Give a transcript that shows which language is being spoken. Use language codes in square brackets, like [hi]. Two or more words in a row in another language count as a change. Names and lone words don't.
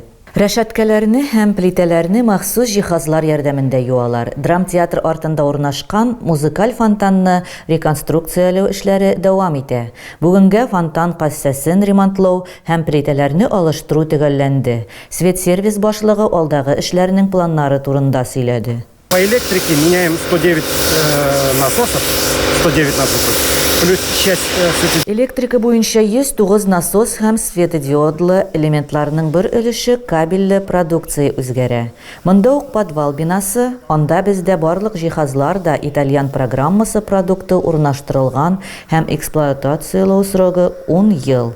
[tt] Рәшәткәләрне һәм плитәләрне махсус җиһазлар ярдәмендә юалар. Драмтеатр артында урнашкан музыкаль фонтанны реконструкцияләү эшләре дәвам итә. Бүгенгә фонтан кассасын ремонтлау һәм плитәләрне алыштыру төгәлләнде. Свет сервис башлыгы алдагы эшләрнең планнары турында сөйләде. [ru] По электрике меняем 109 насосов, плюс часть [tt] Электрика буенча 109 насос һәм светодиодлы элементларның бер өлеше кабельле продукция үзгәрә. Монда ук подвал бинасы, анда бездә барлык җиһазлар да итальян программасы продукты урнаштырылган һәм эксплуатациялау срогы 10 ел.